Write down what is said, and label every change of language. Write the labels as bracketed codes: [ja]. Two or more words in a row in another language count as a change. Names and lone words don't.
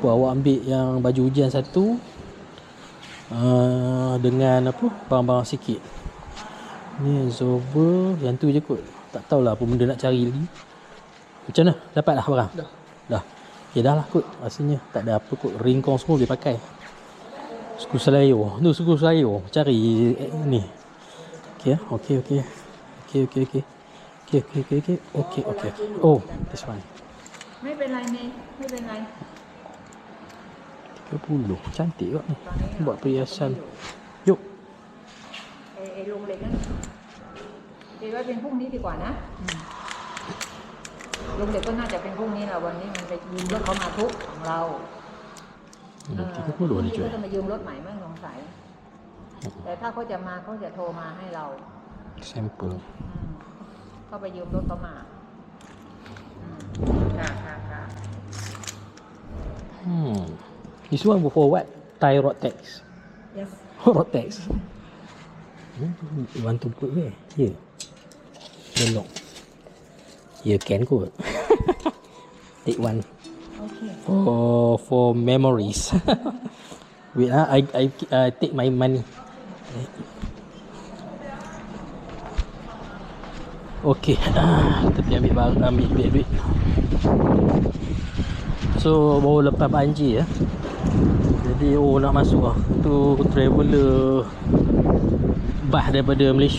[ms] Awak ambil yang baju hujan satu, dengan apa, barang-barang sikit. Ni absorber. Yang tu je kot. Tak tahulah apa benda nak cari lagi. Macam mana? Dapat dah barang? Dah. Okay, dah lah kot. Rasanya tak ada apa kot. Ring kong semua boleh pakai. Skru Slayer. Tu skru Slayer. Cari ni. [en] Okay. Oh, this one. [th] ไม่เป็นไรเมย์ไม่เป็นไร [ms] 30. Cantik kot ni. Buat perhiasan. Yuk. [th] ไอ้ลงเหล็กนั่นเดี๋ยวไว้เป็นพรุ่งนี้ดีกว่านะลงเหล็กก็น่าจะเป็นพรุ่งนี้แหละวันนี้มันไปยืมรถเขามาทุกของเรา [ms] 30 ni [th] เขา cuy. จะมายืมรถใหม่ไม่สงสัยแต่ถ้าเขาจะมาเขาจะโทรมาให้เรา [ms] Sampel. [th] เขาไปยืมรถเขามาค่ะ [en] This one for what? Thai Rotex. yes Rotex. You want to put where? Here. Belok. Here can kot. Take one. okay For memories. Wait, I take my money. Okay. [ms] Tapi ambil duit. So baru lepas banjir ya. Jadi nak masuk lah. Tu traveller bas daripada Malaysia.